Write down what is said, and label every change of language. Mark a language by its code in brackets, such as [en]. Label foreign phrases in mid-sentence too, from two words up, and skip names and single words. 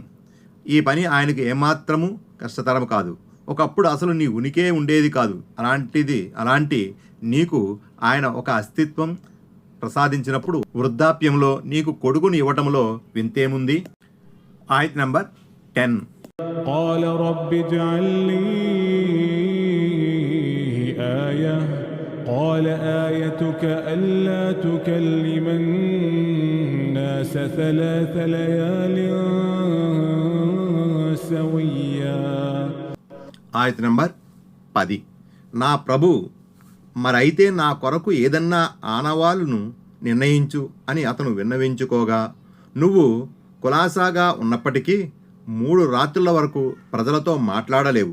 [te] ఈ పని ఆయనకు ఏమాత్రము కష్టతరం కాదు. ఒకప్పుడు అసలు నీ ఉనికే ఉండేది కాదు. అలాంటి నీకు ఆయన ఒక అస్తిత్వం ప్రసాదించినప్పుడు వృద్ధాప్యంలో నీకు కొడుకుని ఇవ్వటంలో వింతేముంది? ఆయత్ నంబర్ 10. [ar] قال رب اجعل لي آية قال آيتك ألا تكلم الناس 3 ليال سويا. [te] ఆయత్ నంబర్ 10. నా ప్రభు, మరైతే నా కొరకు ఏదన్నా ఆనవాలును నిర్ణయించు అని అతను విన్నవించుకోగా, నువ్వు కులాసాగా ఉన్నప్పటికీ 3 రాత్రుల వరకు ప్రజలతో మాట్లాడలేవు.